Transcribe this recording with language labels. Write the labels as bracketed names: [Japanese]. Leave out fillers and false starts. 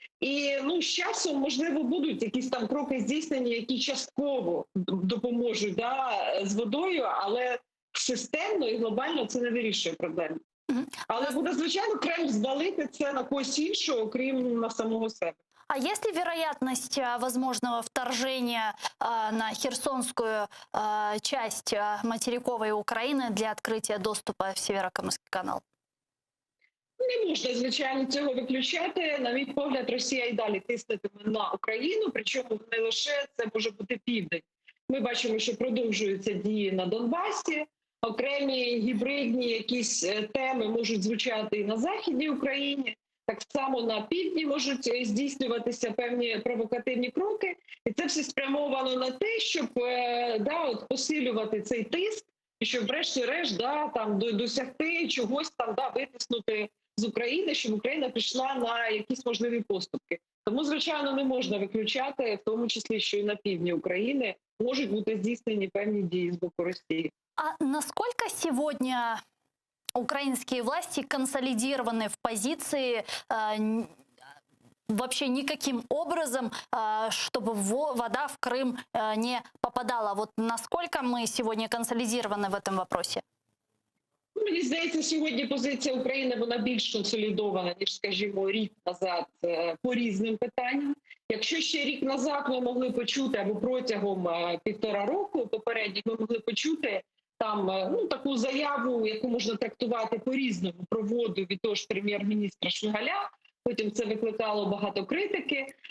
[Ukrainian] І з часом, можливо, будуть якісь там кроки здійснені, які частково допоможуть з водою, але системно і глобально це не вирішує проблему. Але буде, звичайно, Кремль звалити це на когось іншого, окрім на самого себе. [Russian] А есть ли вероятность возможного вторжения на херсонскую часть материковой Украины для открытия доступа в Северокамский канал? [Ukrainian] Не можна, звичайно, цього виключати. На мій погляд, Росія і далі тиснетиме на Україну, причому не лише це може бути південь. Ми бачимо, що продовжуються дії на Донбасі, окремі гібридні якісь теми можуть звучати і на Західній Україні, так само на півдні можуть здійснюватися певні провокативні кроки. І це все спрямовано на те, щоб посилювати цей тиск, і щоб врешті-решт досягти чогось витиснути з України, щоб Україна пішла на якісь можливі поступки. Тому, звичайно, не можна виключати, в тому числі, що і на півдні України можуть бути здійснені певні дії з боку Росії. [Russian] А насколько сегодня украинские власти консолидированы в позиции вообще никаким образом, чтобы вода в Крым не попадала? Вот насколько мы сегодня консолидированы в этом вопросе? [Ukrainian] Мені здається, сьогодні позиція України вона більш консолідована, ніж, скажімо, рік назад по різним питанням. Якщо ще рік назад ми могли почути, або протягом 1,5 року попередніх ми могли почути таку заяву, яку можна трактувати по-різному, про воду від того ж прем'єр-міністра Шмигаля, потім це викликало багато критики.